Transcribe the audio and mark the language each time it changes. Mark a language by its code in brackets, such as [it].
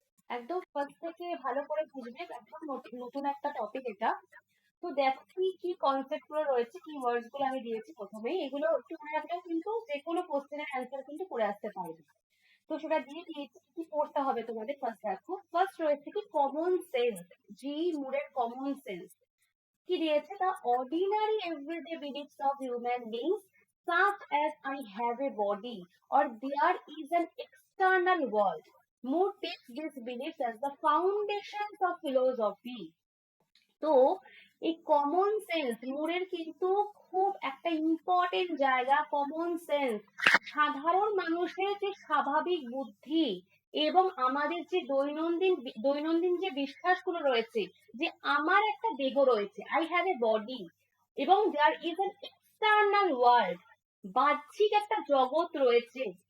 [bn] একদম ফার্স্ট থেকে ভালো করে বুঝবে, একদম নতুন একটা টপিক এটা। তো দেখো কি কি কনসেপ্ট গুলো রয়েছে, কি ওয়ার্ডস গুলো আমি দিয়েছি প্রথমেই, এগুলো একটু মনে রাখলেও কিন্তু যে কোনো কোশ্চেনের অ্যান্সার কিন্তু করে আসতে পারবে। তো সেটা দিয়ে দিয়েছি, কি পড়তে হবে তোমাদের। ফার্স্ট দেখো, ফার্স্ট রয়েছে কি কমন সেন্স। জি মুরের কমন সেন্স কি দিয়েছে, [en] the ordinary everyday beliefs of human beings such as I have a body or there is an external world. Moore takes these beliefs as the foundations of philosophy. [bn] তো এই common sense মুরের কিন্তু খুব একটা important জায়গা। Common sense সাধারণ মানুষের যে স্বাভাবিক বুদ্ধি এবং আমাদের যে দৈনন্দিন যে বিশ্বাসগুলো রয়েছে, যে আমার একটা দেহ রয়েছে, [en] I have a body, [bn] এবং [en] there is an external world, [bn] বাহ্যিক একটা জগৎ রয়েছে।